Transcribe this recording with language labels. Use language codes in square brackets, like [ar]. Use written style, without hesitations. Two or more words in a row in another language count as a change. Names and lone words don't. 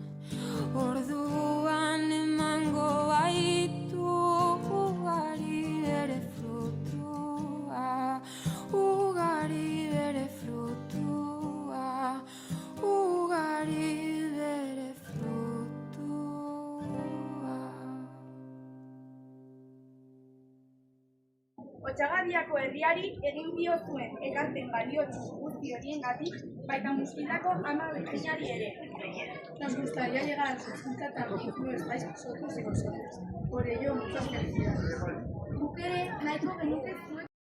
[eu] orduan emango baitu ugari bere frutua, ugari bere frutua, ugari bere frutua. Otsagadiako herriari egin diozuen ekarpen baliotsu guzti horiengatik, baita Muskitako ama behinari ere. [es] Nos gustaría llegar a sus 50 también, no estáis vosotros y vosotras. Por ello, muchas felicidades. [eu] Guk ere nahiko genuke zuen.